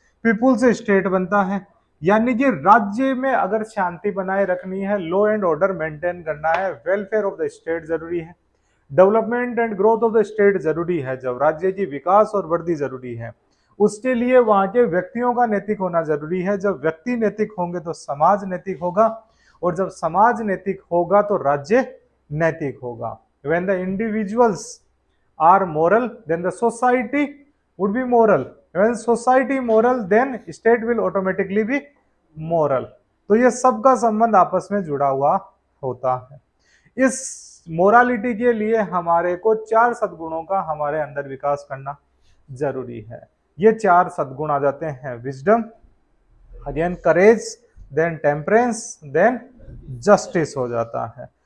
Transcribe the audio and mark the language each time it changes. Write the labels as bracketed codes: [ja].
[hi] People से state बनता है, यानी कि राज्य में अगर शांति बनाए रखनी है, लॉ एंड ऑर्डर मेंटेन करना है, [en] welfare of the state [hi] जरूरी है, [en] development and growth of the state [hi] जरूरी है, जब राज्य की विकास और वृद्धि जरूरी है, उसके लिए वहां के व्यक्तियों का नैतिक होना जरूरी है। जब व्यक्ति नैतिक होंगे तो समाज नैतिक होगा, और जब समाज नैतिक होगा तो राज्य नैतिक होगा। [en] When the individuals are moral, then the society would be moral. When society moral, then state will automatically be moral. [hi] तो ये सबका संबंध आपस में जुड़ा हुआ होता है। इस मोरालिटी के लिए हमारे को चार सद्गुणों का हमारे अंदर विकास करना जरूरी है। ये चार सद्गुण आ जाते हैं, विजडम, अगेन करेज, देन टेम्परेंस, देन जस्टिस हो जाता है।